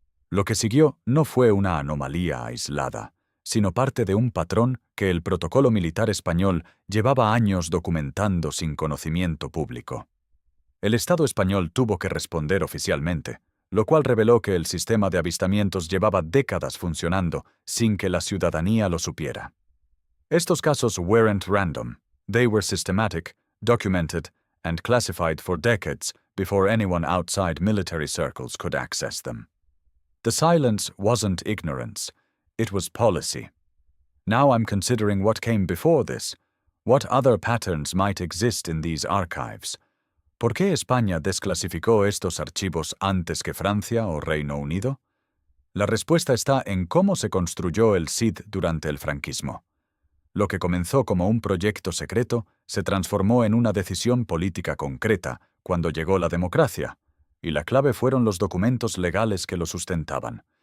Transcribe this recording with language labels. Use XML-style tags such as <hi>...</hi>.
<es>Lo que siguió no fue una anomalía aislada, sino parte de un patrón que el protocolo militar español llevaba años documentando sin conocimiento público. El Estado español tuvo que responder oficialmente, lo cual reveló que el sistema de avistamientos llevaba décadas funcionando sin que la ciudadanía lo supiera. Estos casos</es> <en>weren't random, they were systematic, documented, and classified for decades before anyone outside military circles could access them. The silence wasn't ignorance, it was policy. Now I'm considering what came before this, what other patterns might exist in these archives.</en> <es>¿Por qué España desclasificó estos archivos antes que Francia o Reino Unido? La respuesta está en cómo se construyó el SID durante el franquismo. Lo que comenzó como un proyecto secreto se transformó en una decisión política concreta cuando llegó la democracia, y la clave fueron los documentos legales que lo sustentaban.</es>